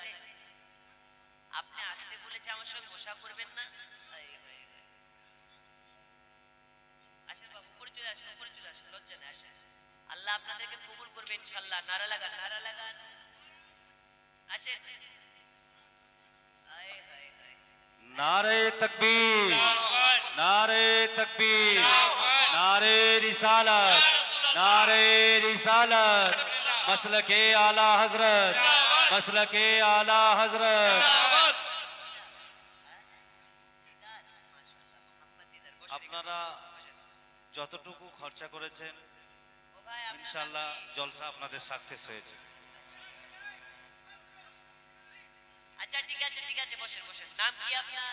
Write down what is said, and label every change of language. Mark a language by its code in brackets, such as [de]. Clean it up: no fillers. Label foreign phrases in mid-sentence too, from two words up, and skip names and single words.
[bn] আপনি আসতে বলেছে আমার সঙ্গে বসা করবেন না? আসেন বাবু, উপরে চলে আসেন, উপরে চলে আসেন, লজ্জা নেই, আসেন। আল্লাহ আপনাদেরকে কবুল করবে ইনশাআল্লাহ। নারা লাগান, নারা লাগান, আসেন। আয় হায় হায়, [ur] نعرۂ تکبیر، نعرۂ تکبیر، نعرۂ رسالت، نعرۂ رسالت, नारे रिसालत, مسلکِ اعلیٰ حضرت، مسلکِ اعلیٰ حضرت. [bn] মাশাআল্লাহ, মোহাম্মদ দিদার বসে আপনারা যতটুকু খরচা করেছেন ও ভাই আপনার নাম ইনশাআল্লাহ কি? জলসা আপনাদের সাকসেস হয়েছে। আচ্ছা ঠিক আছে, ঠিক আছে, বসেন বসেন। নাম কি আপনার?